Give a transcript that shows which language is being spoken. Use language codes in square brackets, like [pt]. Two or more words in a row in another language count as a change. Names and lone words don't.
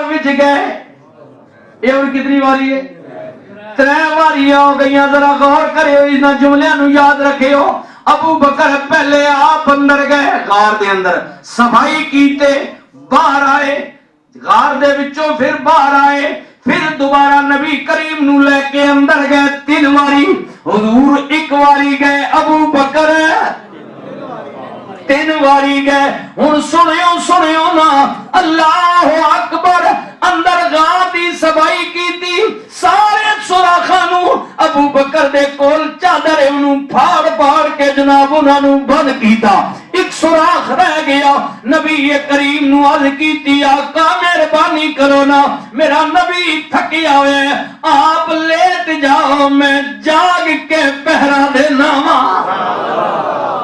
[pa] وچ گئے یہ اور کتنی واری ہے ترے واریاں ہو گئیاں ذرا غور کرے ہو ان جملیاں نو یاد رکھے ہو ابو بکر پہلے آپ اندر گئے غار دے اندر صفائی کیتے باہر آئے غار دے وچوں پھر باہر آئے پھر دوبارہ نبی کریم نو لے کے اندر گئے 3 واری حضور 1 واری گئے ابو بکر 3 واری گئے ہن سنیو نا اللہ اکبر اندر غار دی صفائی کیتی سارے سوراخاں نو ابو بکر دے کول چادر انہوں پھاڑ کے جناب انہاں نو بند کیتا ایک سوراخ رہ گیا نبی کریم نو عرض کیتی آقا مہربانی کرو نا میرا نبی تھکیا ہوئے آپ لیٹ جاؤ میں جاگ کے پہرا دینا